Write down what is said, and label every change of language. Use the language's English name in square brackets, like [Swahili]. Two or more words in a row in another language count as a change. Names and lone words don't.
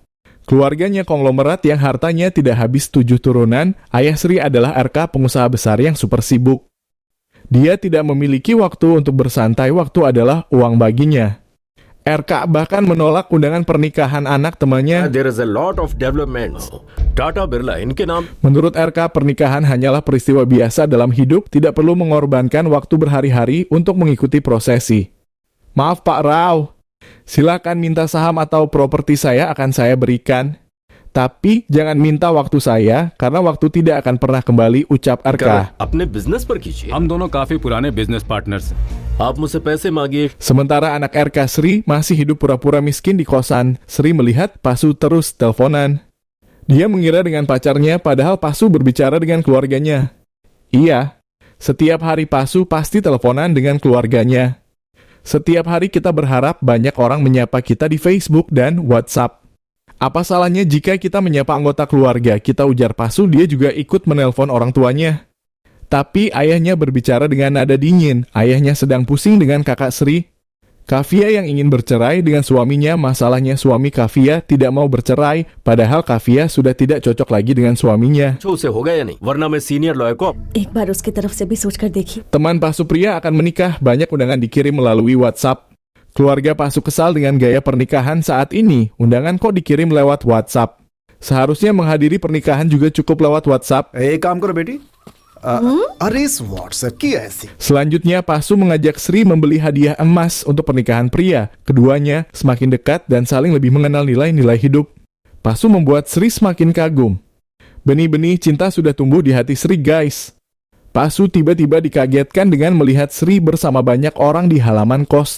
[Indonesian] Keluarganya konglomerat yang hartanya tidak habis 7 turunan. Ayah Sri adalah RK, pengusaha besar yang super sibuk. Dia tidak memiliki waktu untuk bersantai, waktu adalah uang baginya. RK bahkan menolak undangan pernikahan anak temannya. [English] There is a lot of developments. [Hindi] Tata Birla, इनके नाम. [Indonesian] Menurut RK, pernikahan hanyalah peristiwa biasa dalam hidup, tidak perlu mengorbankan waktu berhari-hari untuk mengikuti prosesi. Maaf Pak Rao, silakan minta saham atau properti saya akan saya berikan. Tapi jangan minta waktu saya, karena waktu tidak akan pernah kembali, ucap RK. [Hindi] अपने बिजनेस पर कीजिए हम दोनों काफी पुराने [English] business partners [Hindi] हैं। आप मुझसे पैसे मांगिए [Indonesian] Sementara anak RK Sri masih hidup pura-pura miskin di kosan. Sri melihat Pasu terus teleponan. Dia mengira dengan pacarnya, padahal Pasu berbicara dengan keluarganya. Iya, setiap hari Pasu pasti teleponan dengan keluarganya. Setiap hari kita berharap banyak orang menyapa kita di Facebook dan WhatsApp. Apa salahnya jika kita menyapa anggota keluarga, kita ujar Pasu, dia juga ikut menelpon orang tuanya. Tapi ayahnya berbicara dengan nada dingin, ayahnya sedang pusing dengan kakak Sri. Kavya yang ingin bercerai dengan suaminya, masalahnya suami Kavya tidak mau bercerai, padahal Kavya sudah tidak cocok lagi dengan suaminya. [Hindi] अच्छा उसे होगा या नहीं वरना मैं [English] senior lawyer [Hindi] को एक बार उसकी तरफ से भी सोचकर देखिए। [Indonesian] Teman Pasu pria akan menikah, banyak undangan dikirim melalui WhatsApp. Keluarga Pasu kesal dengan gaya pernikahan saat ini, undangan kok dikirim lewat WhatsApp. Seharusnya menghadiri pernikahan juga cukup lewat WhatsApp. [Hindi] एक काम करो बेटी अरे इस व्हाट्सएप की ऐसी [Indonesian] Selanjutnya, Pasu mengajak Sri membeli hadiah emas untuk pernikahan pria. Keduanya semakin dekat dan saling lebih mengenal nilai-nilai hidup. Pasu membuat Sri semakin kagum. Benih-benih cinta sudah tumbuh di hati Sri, guys. Pasu tiba-tiba dikagetkan dengan melihat Sri bersama banyak orang di halaman kos.